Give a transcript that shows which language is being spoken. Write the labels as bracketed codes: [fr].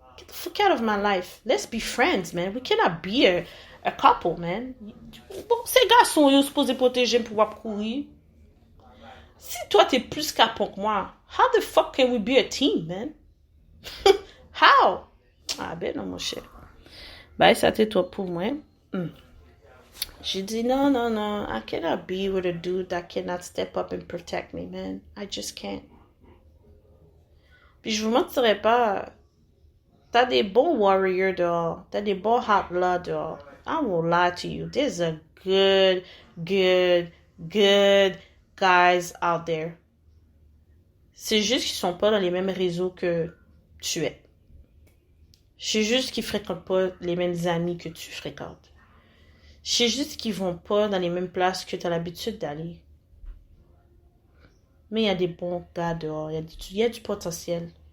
[en] Get the fuck out of my life. Let's be friends, man. We cannot be a couple, man. [fr] Bon, ces garçons, ils sont supposés protéger pour pouvoir courir. Si toi, t'es plus capon que moi, [en] how the fuck can we be a team, man? How? [fr] Ah ben non, mon cher. Ben, ça t'est toi pour moi. Mm. J'ai dit, non, non, non. [en] I cannot be with a dude that cannot step up and protect me, man. I just can't. [fr] Puis je vous mentirai pas, t'as des bons warriors dehors. T'as des bons outlaws dehors. [en] I won't lie to you. There's a good, good, good guys out there. [fr] C'est juste qu'ils sont pas dans les mêmes réseaux que tu es. C'est juste qu'ils fréquentent pas les mêmes amis que tu fréquentes. C'est juste qu'ils vont pas dans les mêmes places que tu as l'habitude d'aller. Mais il y a des bons gars dehors. Il y a du potentiel.